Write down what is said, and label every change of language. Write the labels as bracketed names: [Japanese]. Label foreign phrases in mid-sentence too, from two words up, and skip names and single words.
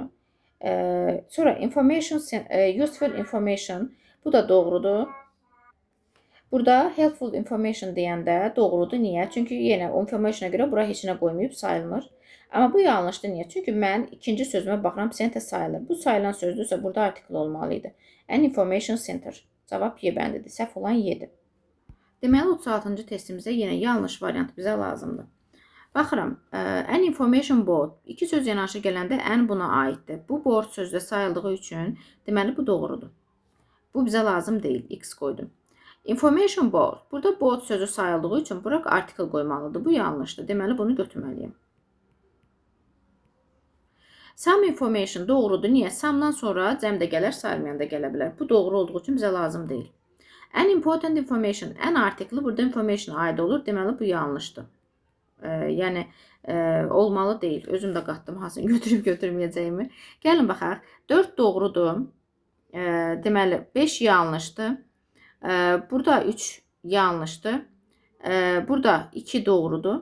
[Azerbaijani] Sonra information, [English] useful information, [Azerbaijani] bu da doğrudur. Burada [English] helpful information [Azerbaijani] deyəndə doğrudur. Niyə? Çünki yenə information'a görə bura heç nə qoymayıb, sayılmır. Amma bu yanlışdır. Niyə? Çünki mən ikinci sözümə baxıram, center sayılır. Bu sayılan sözdürsə burada artikel olmalıydı. [English] An information center. [Azerbaijani] Cavab Y bəndidir. Səhv olan Y-dir. Deməli, 36-cı testimizə yenə yanlış variant bizə lazımdır. Baxıram, [English] an information board. [Azerbaijani] İki söz yanaşı gələndə an buna aiddir. Bu board sözdə sayıldığı üçün, deməli, bu doğrudur. Bu bizə lazım deyil. X qoydum. [English] Information board. [Azerbaijani] Burada board sözü sayıldığı üçün bura article qoymalıdır. Bu yanlışdır. Deməli bunu götürməliyəm. [English] Some information [Azerbaijani] doğrudur. Niyə? Some'dan sonra cəm də gələr, sayılmayan da gələ bilər. Bu doğru olduğu üçün bizə lazım deyil. [English] An important information. An article [Azerbaijani] burada information'a aid olur. Deməli bu yanlışdır. Yəni olmalı deyil. Özüm də qatdım hansını götürüb götürməyəcəyimi. Gəlin baxaq. 4 doğrudur. Deməli 5 yanlışdır. Burada 3 yanlışdır. Burada 2 doğrudur.